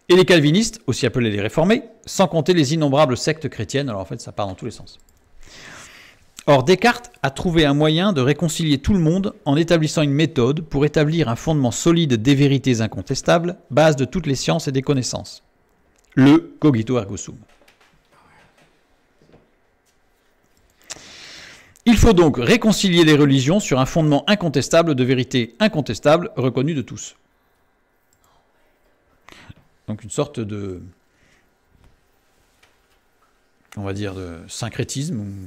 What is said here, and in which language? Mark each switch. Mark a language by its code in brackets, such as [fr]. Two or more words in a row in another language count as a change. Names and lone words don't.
[fr] Et les calvinistes, aussi appelés les réformés, sans compter les innombrables sectes chrétiennes. Alors en fait, ça part dans tous les sens. Or, Descartes a trouvé un moyen de réconcilier tout le monde en établissant une méthode pour établir un fondement solide des vérités incontestables, base de toutes les sciences et des connaissances. [la] Le cogito ergo sum. [fr] Il faut donc réconcilier les religions sur un fondement incontestable de vérités incontestables reconnues de tous. Donc une sorte de, on va dire, de syncrétisme.